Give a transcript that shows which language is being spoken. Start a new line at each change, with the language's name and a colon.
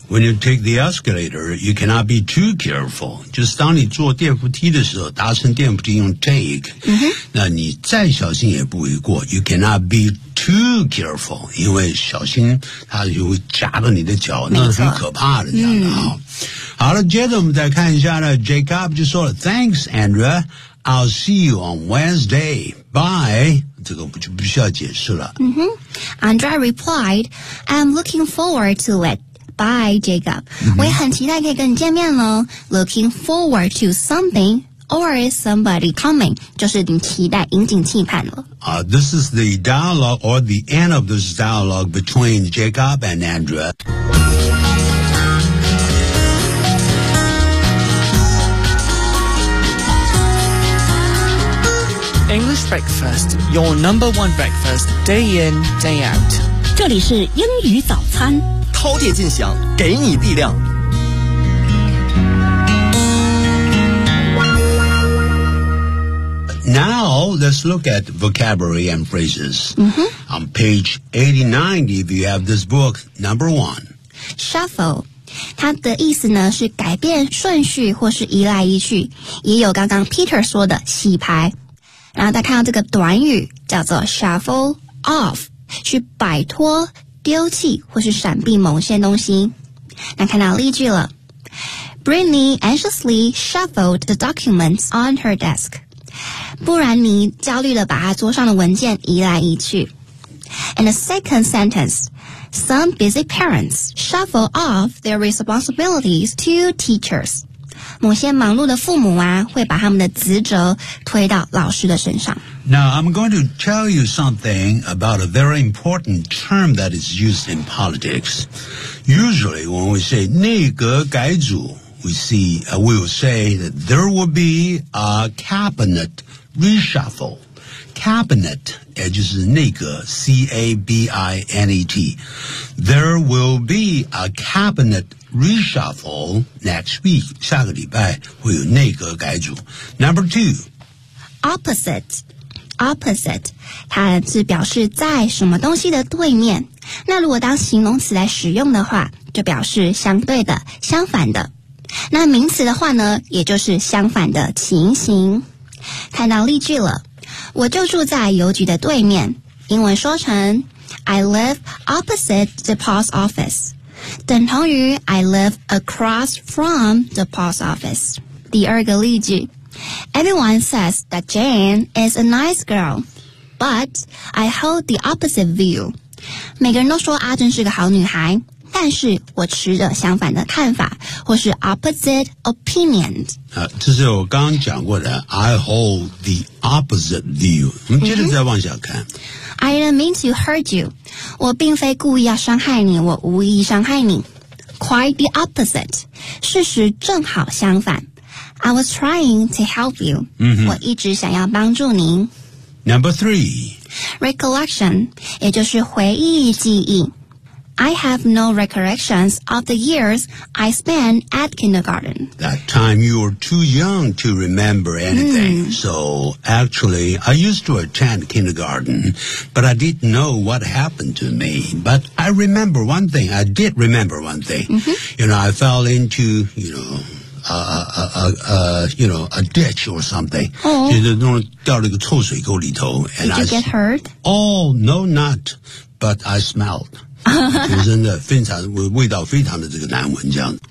English: When you take the escalator You cannot be too careful
Chinese: 就是当你坐电扶梯的时候搭乘电扶梯用 take、那你再小心也不为过
English: You cannot be too careful
Chinese: 因为小心它就会夹到你的脚那是很可怕的这样的、好了接着我们再看一下呢 Jacob 就说了
English: Thanks AndreaI'll see you on Wednesday. Bye.
Chinese: 这个就不需要解释了。
English: Andrea replied, I'm looking forward to it. Bye, Jacob.、
Chinese: 我也很期待可以跟你见面咯。
English: Looking forward to something or somebody coming.
Chinese: 就是你期待引颈期盼咯。
English: This is the dialogue or the end of this dialogue between Jacob and Andrea. English breakfast, your number one breakfast, day in, day out.
Chinese: 这里是英语早餐。饕餮尽享，给你力量。
English: Now, let's look at vocabulary and phrases. Mm-hmm. On page 89, if you have this book, number one. Shuffle.
Chinese: 它的意思呢是改变顺序或是移来移去，也有刚刚 Peter 说的洗牌。然后再看到这个短语叫做 shuffle off, 去摆脱、丢弃或是闪避某些东西。那看到例句了。
English: Brittany anxiously shuffled the documents on her desk.
Chinese: 不然你焦虑地把他桌上的文件移来移去。
English: And the second sentence, some busy parents shuffle off their responsibilities to teachers.
Chinese: 某些忙碌的父母啊，会把他们的职责推到老师的身上。
English: Now, I'm going to tell you something about a very important term that is used in politics. Usually, when we say 内阁改组we will say that there will be a cabinet reshuffle.
Chinese: Cabinet, 也就是内阁 C-A-B-I-N-E-T.
English: There will be a cabinet reshuffle next week.
Chinese: 下个礼拜会有内阁改组。
English: Number two. Opposite.
Chinese: 它是表示在什么东西的对面。那如果当形容词来使用的话，就表示相对的、相反的。那名词的话呢，也就是相反的情形。看到例句了，我就住在邮局的对面。英文说成
English: I live opposite the post office，
Chinese: 等同于
English: I live across from the post office。
Chinese: 第二个例句
English: ，Everyone says that Jane is a nice girl， but I hold the opposite view。
Chinese: 每个人都说阿珍是个好女孩。但是我持着相反的看法，或是
English: opposite opinion。
Chinese: 这是我刚刚讲过的
English: I hold the opposite view。
Chinese: 我们接着再往下看。
English: I didn't mean to hurt you。
Chinese: 我并非故意要伤害你，我无意伤害你。
English: Quite the opposite。
Chinese: 事实正好相反。
English: I was trying to help you。
Chinese: 我一直想要帮助您。
English: Number three。 Recollection，
Chinese: 也就是回忆记忆。
English: I have no recollections of the years I spent at kindergarten. That time you were too young to remember anything. So actually, I used to attend kindergarten, but I didn't know what happened to me. But I remember one thing. I did remember one thing. Mm-hmm. You know, I fell into, you know, a ditch or something. Oh.
Chinese: 就是弄掉了一个臭水沟里头。
English: Did you get hurt? Oh, no, not. But I smelled.
Chinese: 真的非常味道非常的这个难闻这样。